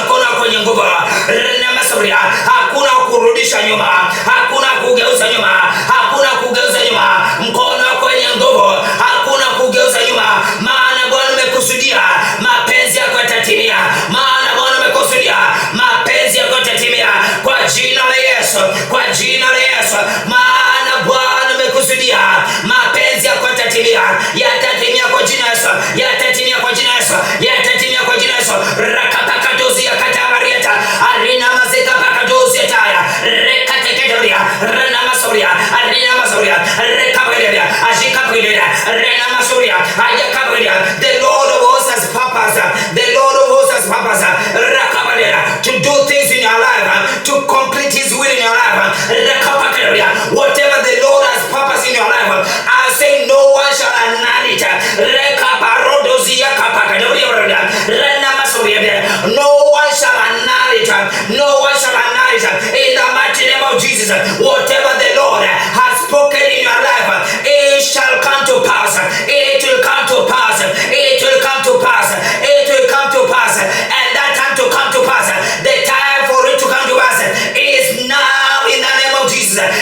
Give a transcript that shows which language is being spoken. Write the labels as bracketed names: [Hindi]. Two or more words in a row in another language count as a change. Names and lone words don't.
[Swahili] mkono wako kwenye nguvu na masauri, hakuna kurudisha nyuma, hakuna kugeuza nyuma, hakuna kugeuza nyuma, mkono wako kwenye nguvu, hakuna kugeuza nyuma, maana Bwana umekusudia mapenzi yako yatatimia, maana Bwana umekusudia mapenzi yako yatatimia kwa jina la Yesu, kwa jina la Yesu, maana Bwana umekusudia mapenzi yako yatatimia, yatatimia kwa jina la Yesu, yatatimia kwa jina la Yesu, yatatimia kwa jina la Yesu. Rakapakadozi ya katabarieta arina mazeka pakadozi taya rekatekedoria rena masoria arina masoria rekaberia ajikaberia rena masoria ajakaberia. [English] The Lord of hosts has purpose, the Lord of hosts has purpose rakaberia to do things in your life, to complete his will in your life. Rekaberia, whatever the Lord has purpose in your life, I say no one shall annul it. Rekabarodozi ya kapakadoria rena masoria, no one shall annul it, no one shall annul it in the mighty name of Jesus. Whatever the Lord has spoken in your life, it shall come to pass, it will come to pass, it will come to pass, it will come to pass, and that time to come to pass, the time for it to come to pass is now in the name of Jesus.